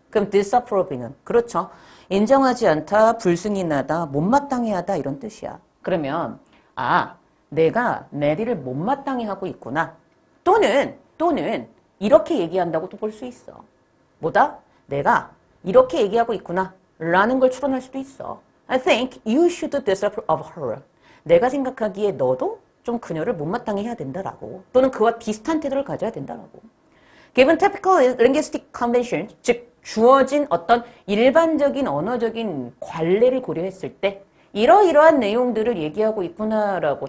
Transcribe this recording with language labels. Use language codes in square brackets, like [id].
[ko] 그럼 disapproving은 그렇죠. 인정하지 않다, 불승인하다, 못마땅해 하다 이런 뜻이야. 그러면 내가 메리를 못마땅해 하고 있구나. 또는 이렇게 얘기한다고 또 볼 수 있어. 뭐다? 내가 이렇게 얘기하고 있구나 라는 걸 추론할 수도 있어. [en] I think you should disapprove of her. [ko] 내가 생각하기에 너도 좀 그녀를 못마땅해 해야 된다라고. 또는 그와 비슷한 태도를 가져야 된다라고. [en] Given typical linguistic convention, [ko] 즉 주어진 어떤 일반적인 언어적인 관례를 고려했을 때 이러이러한 내용들을 얘기하고 있구나라고.